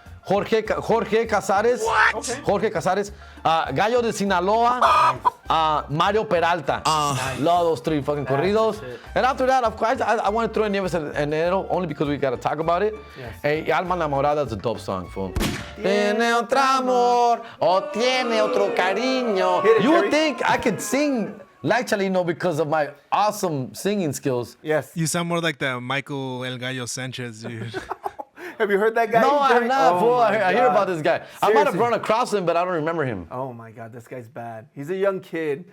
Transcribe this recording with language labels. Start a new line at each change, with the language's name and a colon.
English: Jorge Casares. What? Okay. Jorge Casares. Gallo de Sinaloa. Mario Peralta. Love those 3 fucking corridos. And after that, of course, I want to throw in Nieves Enero only because we got to talk about it. Yes. Hey, Alma Enamorada is a dope song, fool.
Spanish: Tiene otro amor o tiene otro cariño.
English: You would think I could sing like Chalino because of my awesome singing skills. Yes. You sound more like the Michael El Gallo Sanchez, dude. Have you heard that guy? No, I have not, fool. I hear about this guy. Seriously. I might have run across him, but I don't remember him. Oh my God, this guy's bad. He's a young kid.